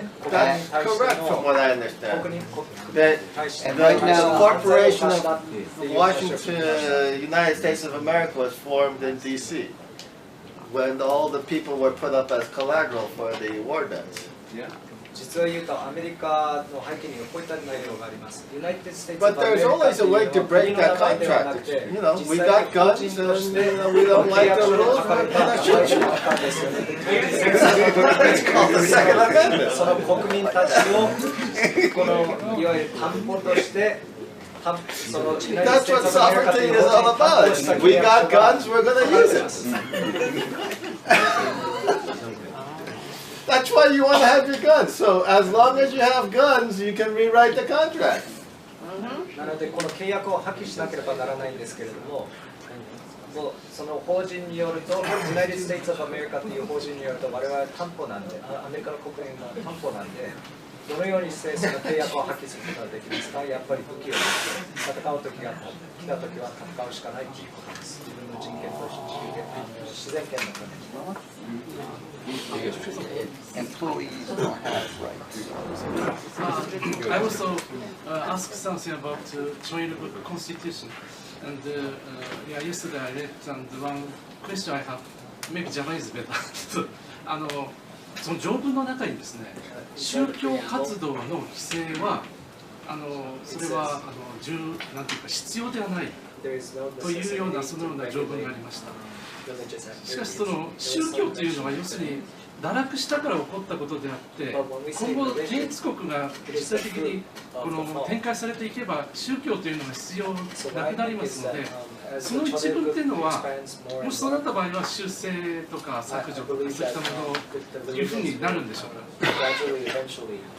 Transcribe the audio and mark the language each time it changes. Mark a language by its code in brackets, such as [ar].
[en] That's correct from what I understand. And right now, the Corporation of Washington, United States of America was formed in D.C. when all the people were put up as collateral for the war debts. [ja] 実は言うとアメリカの背景にはこういった内容があります。 [en] But there's always a way to break that contract. You know, we got guns and we don't like the rules, we're gonna shoot you. It's called the Second Amendment. [ja] その国民たちをこのいわゆる担保として [en] That's what sovereignty is all about. We got guns, we're gonna use it. That's why you want to have your guns. So as long as you have guns, you can rewrite the contract. [ja] なのでこの契約を破棄しなければならないんですけれども、その法人によると、United States of America という法人によると、我々は担保なんで、アメリカの国民が担保なんで、どのようにしてその契約を破棄することができますか。やっぱり武器を持って戦う時が来た時は戦うしかないということです。自分の人権と自然権のために。 [en] Employees don't have rights. I also asked something about joint constitution, and yeah, yesterday I read, and one question I have, maybe Japanese is better. [ja] その条文の中にですね、宗教活動の規制はそれはなんていうか必要ではないというようなそのような条文がありました。しかしその宗教というのは要するに堕落したから起こったことであって、今後建立国が実際的に展開されていけば宗教というのが必要なくなりますので、その一文っていうのはもしそうなった場合は修正とか削除とかそういったものというふうになるんでしょうか。